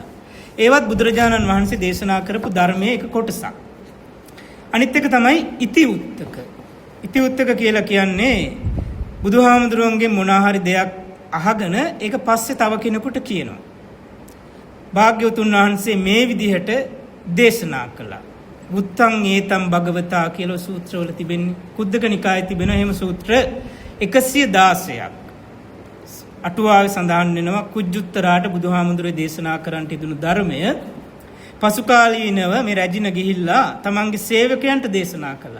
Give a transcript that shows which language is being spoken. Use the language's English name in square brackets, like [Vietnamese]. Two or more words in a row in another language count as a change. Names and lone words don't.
[Sinhala] ඒවත් බුදුරජාණන් වහන්සේ දේශනා කරපු ධර්මයේ එක කොටසක්. අනිත් එක තමයි ඉති උත්තක. ඉති උත්තක කියලා කියන්නේ බුදුහාමුදුරුවන්ගේ මොනවා හරි දෙයක් අහගෙන ඒක පස්සේ තව කෙනෙකුට කියනවා. භාග්‍යවතුන් වහන්සේ මේ විදිහට දේශනා කළා. [Pali] උත්තං ඒතම් භගවතා [Sinhala] කියලා සූත්‍රවල තිබෙන්නේ. කුද්දක නිකායේ තිබෙන එහෙම සූත්‍ර 116ක්. අටුවාවේ සඳහන් වෙනවා කුජුත්තරාට බුදුහාමුදුරේ දේශනා කරන්නට යෙදුණු ධර්මය පසු කාලීනව මේ රැජින ගිහිල්ලා තමන්ගේ සේවකයන්ට දේශනා කළා.